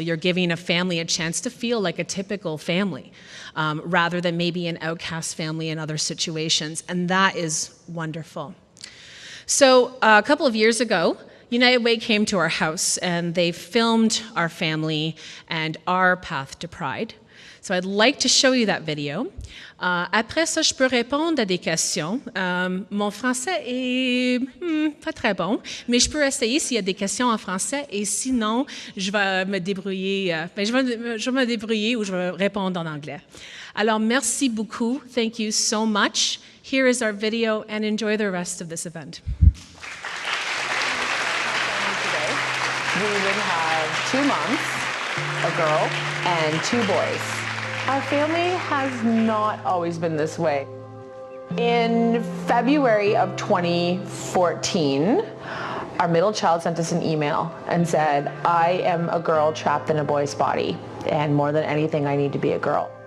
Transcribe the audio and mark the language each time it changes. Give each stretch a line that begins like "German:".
English: You're giving a family a chance to feel like a typical family, rather than maybe an outcast family in other situations, and that is wonderful. So a couple of years ago, United Way came to our house and they filmed our family and our path to Pride. So I'd like to show you that video.
French: Après ça, je peux répondre à des questions. Mon français est pas très bon, mais je peux essayer s'il y a des questions en français, et sinon, je vais me débrouiller. Je vais me débrouiller ou je vais répondre en anglais. Alors, merci beaucoup.
English: Thank you so much. Here is our video, and enjoy the rest of this event. Today, we would have 2 moms, a girl, and 2 boys. Our family has not always been this way. In February of 2014, our middle child sent us an email and said, I am a girl trapped in a boy's body, and more than anything, I need to be a girl.